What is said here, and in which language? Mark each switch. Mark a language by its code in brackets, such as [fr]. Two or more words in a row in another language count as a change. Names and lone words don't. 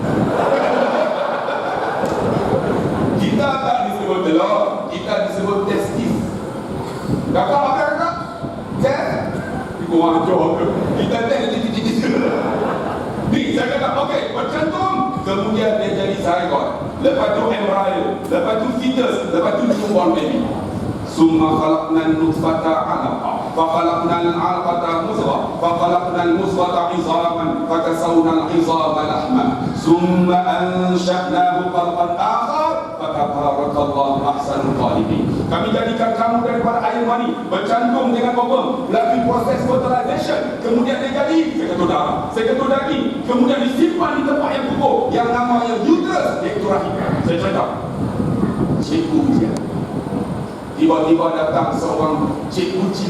[ms] Kita tak disebut telur, kita disebut testis. Kakak apa kakak? Test? Wah, jauh ke. Kita titik-titik. Ni, saya kata, okey, bercantum. Kemudian dia jadi zygote. Lepas tu embryo. Lepas tu fetus. Lepas tu [en] newborn baby. [ar] ثم خلقنا النطفة علقة. فخلقنا العلقة مضغة. فخلقنا المضغة عظاما. فكسونا العظام لحما. ثم أنشأناه خلقا آخر. فتبارك الله أحسن الخالقين. [ms] Kami jadikan kamu daripada air mani bercantum dengan ovum, melalui proses fertilization, kemudian dia jadi seketul darah, seketul daging, kemudian disimpan di tempat yang kukuh yang namanya uterus, iaitu rahim. Saya cerita cikgu ujian, tiba-tiba datang seorang cikgu Cina.